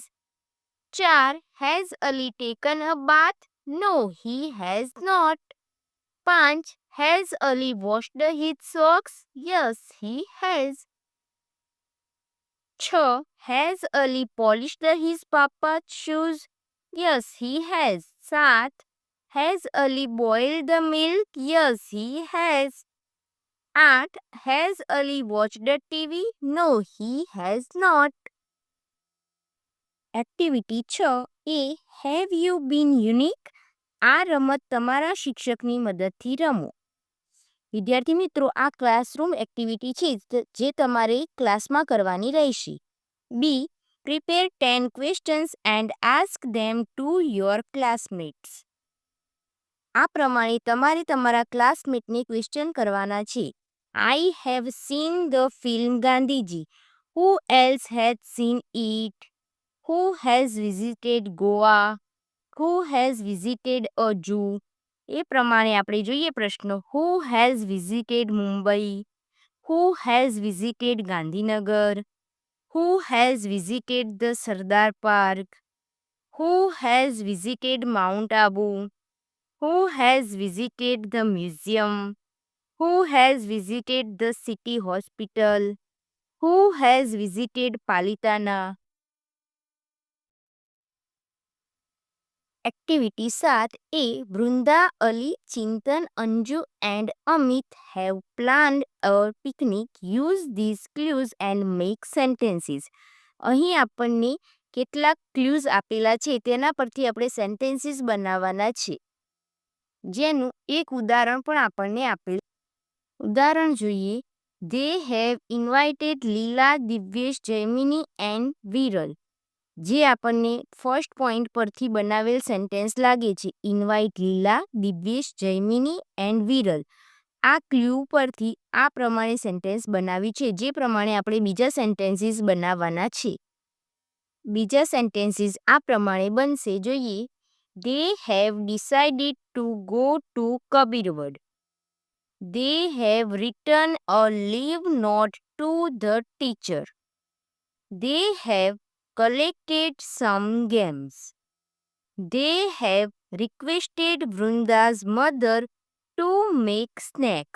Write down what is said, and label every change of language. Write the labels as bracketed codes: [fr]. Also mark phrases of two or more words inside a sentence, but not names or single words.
[en] 4. Has Ali taken a bath? No, he has not. 5. Has Ali washed his socks? Yes, he has. 6. Has Ali polished his papa's shoes? Yes, he has. 7. Has Ali boiled the milk? Yes, he has. 8. Has Ali watched the TV? No, he has not. એક્ટિવિટી 6 A. Have you been unique? [gu] આ રમત તમારા શિક્ષકની મદદથી રમો. વિદ્યાર્થી મિત્રો, આ ક્લાસરૂમ એક્ટિવિટી છે જે તમારે ક્લાસમાં કરવાની રહેશે. [en] B. Prepare 10 questions and ask them to your classmates. [gu] આ પ્રમાણે તમારે તમારા ક્લાસમેટને ક્વેશ્ચન કરવાના છે. [en] I have seen the film Gandhiji. Who else has seen it? Who has visited Goa? Who has visited a zoo? [gu] એ પ્રમાણે આપણે જોઈએ પ્રશ્નો. [en] Who has visited Mumbai? Who has visited Gandhinagar? Who has visited the Sardar Park? Who has visited Mount Abu? Who has visited the museum? Who has visited the city hospital? Who has visited Palitana? Activity 7A. Brunda, Ali, Chintan, Anju and Amit have planned a picnic. Use these clues and make sentences. [gu] અહીં આપણને કેટલાક ક્લ્યુઝ આપેલા છે તેના પરથી આપણે સેન્ટેન્સીસ બનાવવાના છે, જેનું એક ઉદાહરણ પણ આપણને આપેલ. ઉદાહરણ જોઈએ. [en] They have invited લીલા, દિવ્યેશ, જૈમિની એન્ડ વિરલ. [gu] જે આપણને ફર્સ્ટ પોઈન્ટ પરથી બનાવેલ સેન્ટેન્સ લાગે છે. [en] ઇન્વાઇટ લીલા, દિવ્યેશ, જૈમિની એન્ડ વિરલ. [gu] આ ક્લ્યુ પરથી આ પ્રમાણે સેન્ટેન્સ બનાવી છે, જે પ્રમાણે આપણે બીજા સેન્ટેન્સીસ બનાવવાના છે. બીજા સેન્ટેન્સીસ આ પ્રમાણે બનશે. જોઈએ. [en] They have decided to go to Kabirwad. They have written a leave note to the teacher. They have collected some games. They have requested Vrinda's mother to make snacks.